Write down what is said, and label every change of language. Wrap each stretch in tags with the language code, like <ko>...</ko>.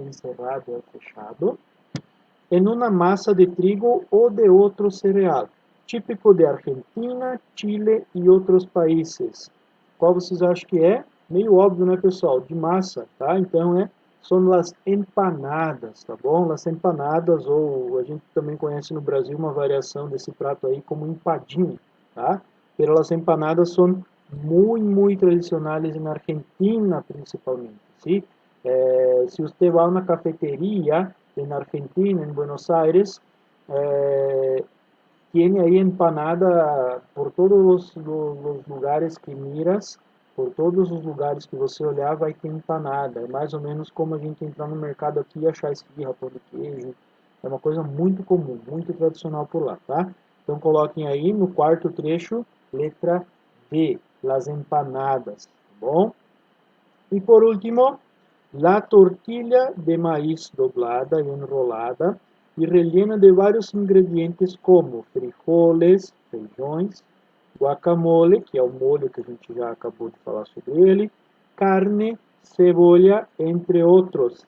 <pt>Encerrado é fechado, em uma massa de trigo ou de outro cereal, típico de Argentina, Chile e outros países. Qual vocês acham que é? Meio óbvio, né, pessoal? De massa, tá? Então são as empanadas, tá bom? As empanadas, ou a gente também conhece no Brasil uma variação desse prato aí como empadinha, tá?</pt> <es>Pero las empanadas son muy tradicionales en Argentina principalmente, ¿sí? Si usted va a una cafetería en Argentina, en Buenos Aires, tiene ahí empanada</es> <pt>por todos los lugares que miras, por todos os lugares que você olhar, vai ter empanada. É mais ou menos como a gente entrar no mercado aqui e achar esfirra, pão de queijo. É uma coisa muito comum, muito tradicional por lá, tá? Então coloquem aí no quarto trecho, letra B, las empanadas, tá bom? E por último,</pt> <es>la tortilla de maíz doblada y enrolada y rellena de varios ingredientes como frijoles,</es> <pt>feijões, guacamole, que é o molho que a gente já acabou de falar sobre ele, carne, cebolla, entre outros.</pt>